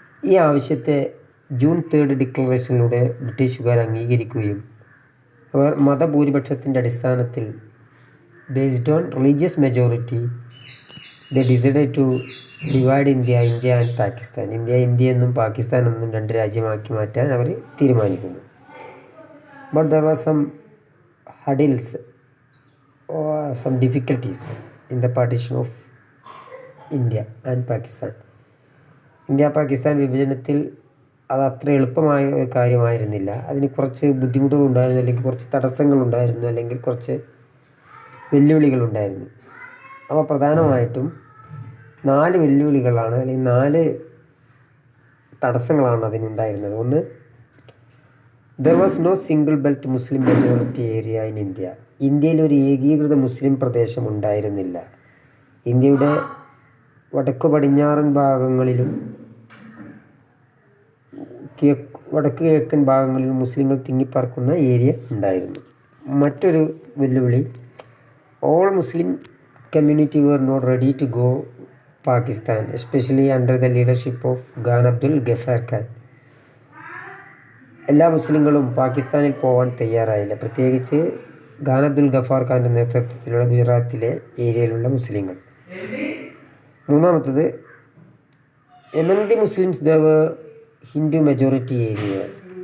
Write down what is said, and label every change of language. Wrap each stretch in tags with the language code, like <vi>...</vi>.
<ml>ഈ ആവശ്യത്തെ ജൂൺ 3 ഡിക്ലറേഷനിലൂടെ ബ്രിട്ടീഷുകാർ അംഗീകരിക്കുകയും അവർ മതഭൂരിപക്ഷത്തിൻ്റെ അടിസ്ഥാനത്തിൽ</ml> <en>based on religious majority they decided to divide India and Pakistan,</en> <ml>India എന്നും പാകിസ്ഥാൻ എന്നും 2 രാജ്യമാക്കി മാറ്റാൻ അവർ തീരുമാനിക്കുന്നു.</ml> <en>But there were some hurdles or some difficulties in the partition of India and Pakistan.</en> <ml>India Pakistan വിഭജനത്തിൽ അത് അത്ര എളുപ്പമായ ഒരു കാര്യമായിരുന്നില്ല. അതിന് കുറച്ച് ബുദ്ധിമുട്ടുകളുണ്ടായിരുന്നു, അല്ലെങ്കിൽ കുറച്ച് തടസ്സങ്ങളുണ്ടായിരുന്നു, അല്ലെങ്കിൽ കുറച്ച് വെല്ലുവിളികളുണ്ടായിരുന്നു. അപ്പോൾ പ്രധാനമായിട്ടും 4 വെല്ലുവിളികളാണ്, അല്ലെങ്കിൽ 4 തടസ്സങ്ങളാണ് അതിനുണ്ടായിരുന്നത്. ഒന്ന്,</ml> <en>there was no single belt Muslim majority area in India.</en> <ml>ഇന്ത്യയിൽ ഒരു ഏകീകൃത മുസ്ലിം പ്രദേശം ഉണ്ടായിരുന്നില്ല. ഇന്ത്യയുടെ വടക്കു പടിഞ്ഞാറൻ ഭാഗങ്ങളിലും വടക്ക് കിഴക്കൻ ഭാഗങ്ങളിലും മുസ്ലിങ്ങൾ തിങ്ങിപ്പാർക്കുന്ന ഏരിയ ഉണ്ടായിരുന്നു. മറ്റൊരു വെല്ലുവിളി,</ml> <en>All Muslim community were not ready to go Pakistan, especially under the leadership of Khan Abdul Ghaffar Khan.</en> <ml>എല്ലാ മുസ്ലിങ്ങളും പാകിസ്ഥാനിൽ പോകാൻ തയ്യാറായില്ല, പ്രത്യേകിച്ച് ഖാൻ അബ്ദുൽ ഗഫാർ ഖാൻ്റെ നേതൃത്വത്തിലുള്ള ഗുജറാത്തിലെ ഏരിയയിലുള്ള മുസ്ലിങ്ങൾ. മൂന്നാമത്തത്,</ml> <en>Among the Muslims there were Hindu majority areas.</en>